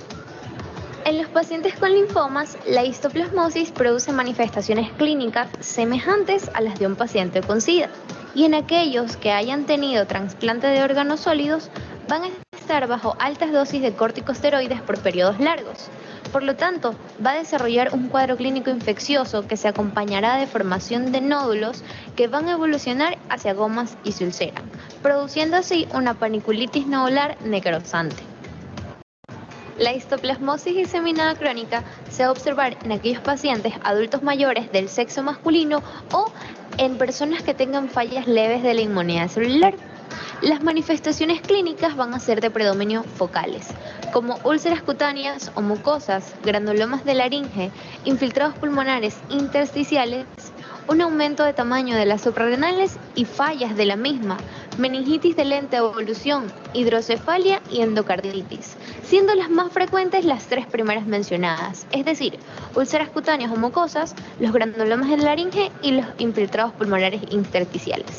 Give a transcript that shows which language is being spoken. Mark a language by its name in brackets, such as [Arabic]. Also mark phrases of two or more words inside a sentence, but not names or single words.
[Spanish] En los pacientes con linfomas, la histoplasmosis produce manifestaciones clínicas semejantes a las de un paciente con SIDA, y en aquellos que hayan tenido trasplante de órganos sólidos van a estar bajo altas dosis de corticosteroides por periodos largos. Por lo tanto, va a desarrollar un cuadro clínico infeccioso que se acompañará de formación de nódulos que van a evolucionar hacia gomas y se ulceran, produciendo así una paniculitis nodular necrosante. La histoplasmosis diseminada crónica se va a observar en aquellos pacientes adultos mayores del sexo masculino o en personas que tengan fallas leves de la inmunidad celular. Las manifestaciones clínicas van a ser de predominio focales, como úlceras cutáneas o mucosas, granulomas de laringe, infiltrados pulmonares intersticiales, un aumento de tamaño de las suprarrenales y fallas de la misma, meningitis de lenta evolución, hidrocefalia y endocarditis, siendo las más frecuentes las 3 primeras mencionadas, es decir, úlceras cutáneas o mucosas, los granulomas de laringe y los infiltrados pulmonares intersticiales.